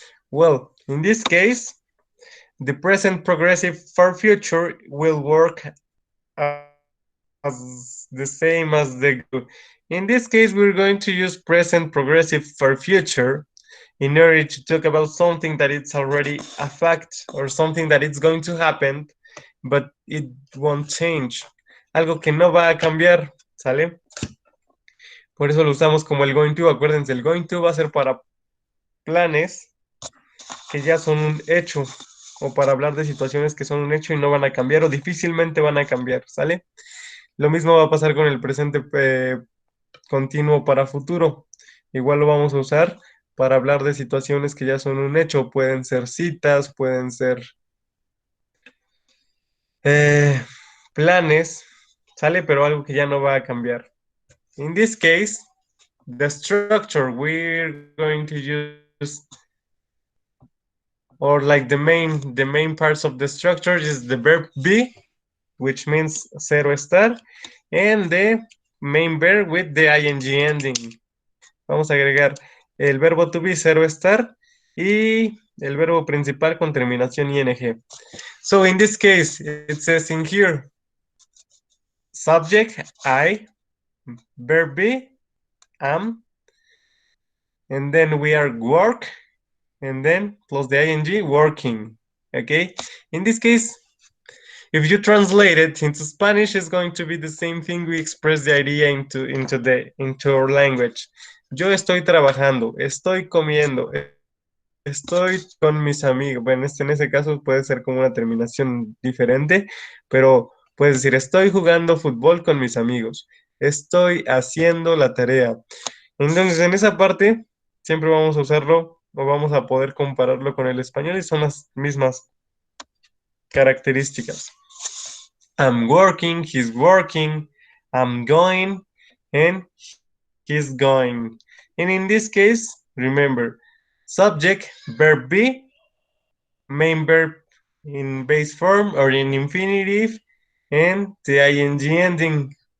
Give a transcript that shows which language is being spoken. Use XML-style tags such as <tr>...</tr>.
<en>Well, in this case, the present progressive for future will work as the same as the going to. In this case, we're going to use present progressive for future in order to talk about something that it's already a fact or something that it's going to happen, but it won't change.</en> <es>Algo que no va a cambiar, ¿sale? Por eso lo usamos como el going to. Acuérdense, el going to va a ser para planes que ya son un hecho o para hablar de situaciones que son un hecho y no van a cambiar o difícilmente van a cambiar, ¿sale? Lo mismo va a pasar con el presente continuo para futuro. Igual lo vamos a usar para hablar de situaciones que ya son un hecho. Pueden ser citas, pueden ser planes, ¿sale? Pero algo que ya no va a cambiar.</es> <en>In this case, the structure we're going to use, or like the main parts of the structure is the verb be, which means</en> <es>ser o estar,</es> <en>and the main verb with the ing ending.</en> <es>Vamos a agregar el verbo to be, ser o estar, y el verbo principal con terminación ing.</es> <en>So in this case, it says in here, subject, I, verb be, am, and then we are work, and then plus the ing, working. Okay? In this case, if you translate it into Spanish, it's going to be the same thing. We express the idea into our language.</en> <es>Yo estoy trabajando, estoy comiendo, estoy con mis amigos. Bueno, en ese caso puede ser como una terminación diferente, pero puedes decir, estoy jugando fútbol con mis amigos, estoy haciendo la tarea. Entonces, en esa parte, siempre vamos a usarlo o vamos a poder compararlo con el español y son las mismas características.</es> <en>I'm working, he's working, I'm going, and he's going. And in this case, remember, subject, verb be, main verb in base form or in infinitive, and the ing ending.</en>